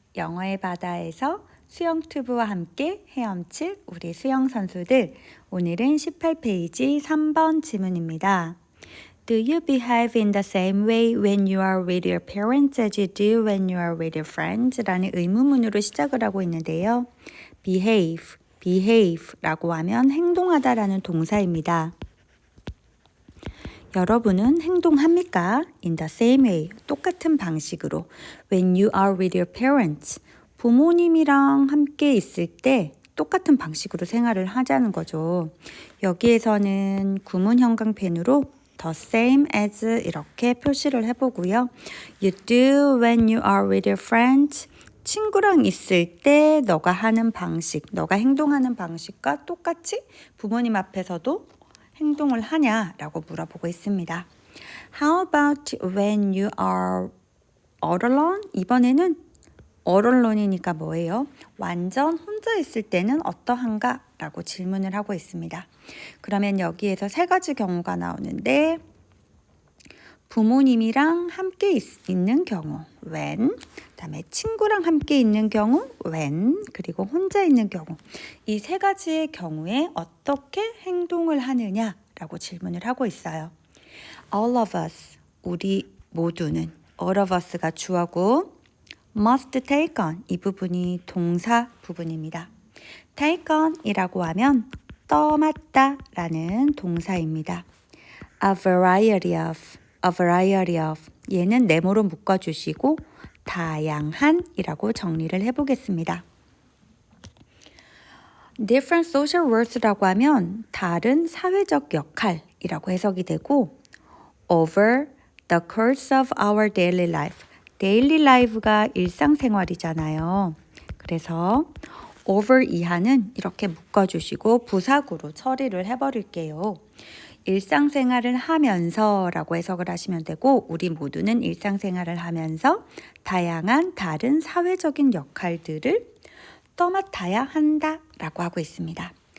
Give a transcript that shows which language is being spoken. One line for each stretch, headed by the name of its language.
Korean: 영어의 바다에서 수영 튜브와 함께 헤엄칠 우리 수영 선수들. 오늘은 18페이지 3번 지문입니다.
English: Do you behave in the same way when you are with your parents as you do when you are with your friends?
Korean: 라는 의문문으로 시작을 하고 있는데요. behave 라고 하면 행동하다라는 동사입니다. 여러분은 행동합니까?
English: In the same way,
Korean: 똑같은 방식으로.
English: When you are with your parents,
Korean: 부모님이랑 함께 있을 때 똑같은 방식으로 생활을 하자는 거죠. 여기에서는 구문 형광펜으로
English: the same as
Korean: 이렇게 표시를 해보고요.
English: You do when you are with your friends.
Korean: 친구랑 있을 때 너가 하는 방식, 너가 행동하는 방식과 똑같이 부모님 앞에서도 행동을 하냐라고 물어보고 있습니다.
English: How about when you are all alone?
Korean: 이번에는 all alone이니까 뭐예요? 완전 혼자 있을 때는 어떠한가? 라고 질문을 하고 있습니다. 그러면 여기에서 세 가지 경우가 나오는데 부모님이랑 함께 있는 경우 when, 그다음에 친구랑 함께 있는 경우 when, 그리고 혼자 있는 경우 이 세 가지의 경우에 어떻게 행동을 하느냐라고 질문을 하고 있어요.
English: All of us,
Korean: 우리 모두는
English: all of us가 주어고 must take on
Korean: 이 부분이 동사 부분입니다. take on 이라고 하면 떠맡다 라는 동사입니다.
English: A variety of
Korean: 얘는 네모로 묶어주시고 다양한 이라고 정리를 해보겠습니다.
English: Different social roles라고 하면
Korean: 다른 사회적 역할이라고 해석이 되고
English: over the course of our daily life daily life가
Korean: 일상생활이잖아요. 그래서 over 이하는 이렇게 묶어주시고 부사구로 처리를 해버릴게요. 일상생활을 하면서 라고 해석을 하시면 되고 우리 모두는 일상생활을 하면서 다양한 다른 사회적인 역할들을 떠맡아야 한다 라고 하고 있습니다.